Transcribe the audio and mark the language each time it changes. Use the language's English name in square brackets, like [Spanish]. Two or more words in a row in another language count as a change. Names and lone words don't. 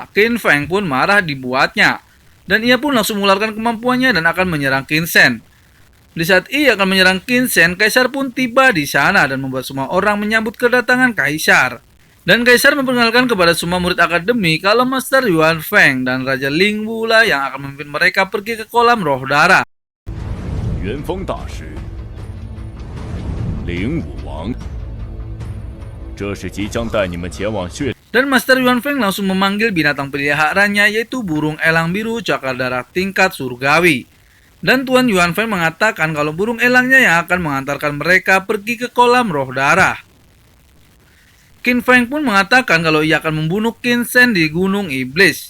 [Indonesian] Qin Feng pun marah dibuatnya. Dan ia pun langsung mengeluarkan kemampuannya dan akan menyerang Qin Shen. Di saat ia akan menyerang Qin Shen, Kaisar pun tiba di sana dan membuat semua orang menyambut kedatangan Kaisar. Dan Kaisar memperkenalkan kepada semua murid akademi kalau Master Yuan Feng dan Raja Ling Wu lah yang akan memimpin mereka pergi ke kolam roh darah. [Chinese] 元丰大师，灵武王，这是即将带你们前往血。 [Indonesian] Dan Master Yuan Feng langsung memanggil binatang peliharaannya yaitu burung elang biru cakar darah tingkat surgawi. Dan Tuan Yuan Feng mengatakan kalau burung elangnya yang akan mengantarkan mereka pergi ke kolam roh darah. Qin Feng pun mengatakan kalau ia akan membunuh Qin Shen di Gunung Iblis.